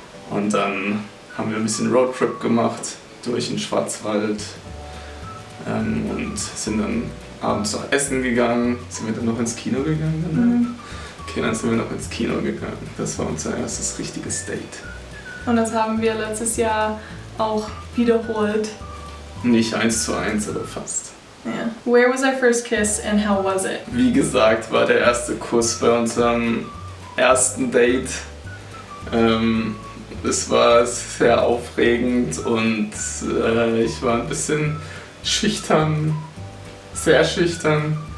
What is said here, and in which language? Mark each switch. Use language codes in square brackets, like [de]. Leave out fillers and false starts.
[de] Und dann haben wir ein bisschen Roadtrip gemacht durch den Schwarzwald und sind dann abends noch essen gegangen. Sind wir dann noch ins Kino gegangen? Mhm. Okay, dann sind wir noch ins Kino gegangen. Das war unser erstes richtiges Date. Und das haben wir letztes Jahr auch wiederholt. Nicht 1:1, aber fast. [en] Yeah. Where was our first kiss and how was it? [de] Wie gesagt, war der erste Kuss bei unserem ersten Date. Es war sehr aufregend und ich war ein bisschen schüchtern, sehr schüchtern.